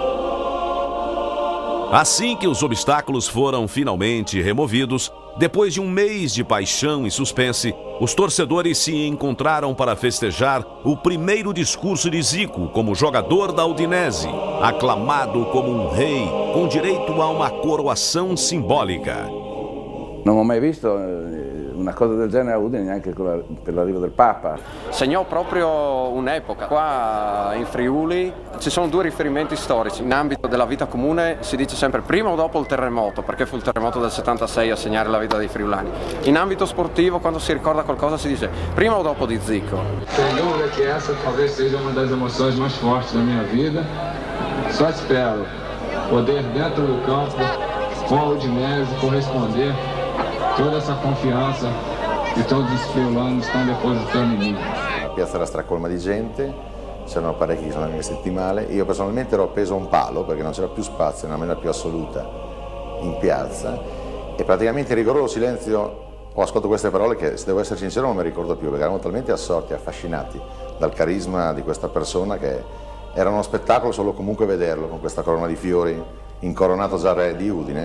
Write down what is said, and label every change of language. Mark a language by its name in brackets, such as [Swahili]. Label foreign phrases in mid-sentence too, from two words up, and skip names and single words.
[Portuguese] Assim que os obstáculos foram finalmente removidos, depois de um mês de paixão e suspense, os torcedores se encontraram para festejar o primeiro discurso de Zico como jogador da Udinese, aclamado como um rei, com direito a uma coroação simbolica. [Italian] Non ho mai visto una cosa del genere a Udine, neanche per l'arrivo del Papa. Segnò proprio un'epoca. Qua in Friuli ci sono due riferimenti storici. In ambito della vita comune si dice sempre prima o dopo il terremoto, perché fu il terremoto del 76 a segnare la vita dei friulani. In ambito sportivo, quando si ricorda qualcosa, si dice prima o dopo di Zico. [Portuguese] Sem dúvida que essa talvez seja uma das emoções mais fortes da minha vida. Só espero poder, dentro do campo, com a Udinese, corresponder toda essa confianza [Italian] che tutti i friulani stanno depositando in me. [Portuguese] La piazza era stracolma di gente, c'erano parecchi che sono messi male. Io personalmente ero appeso a un palo perché non c'era più spazio nella maniera più assoluta in piazza e praticamente in rigoroso silenzio ho ascoltato queste parole che, se devo essere sincero, non mi ricordo più perché eravamo talmente assorti, affascinati dal carisma di questa persona che era uno spettacolo solo comunque vederlo con questa corona di fiori incoronato già re di Udine.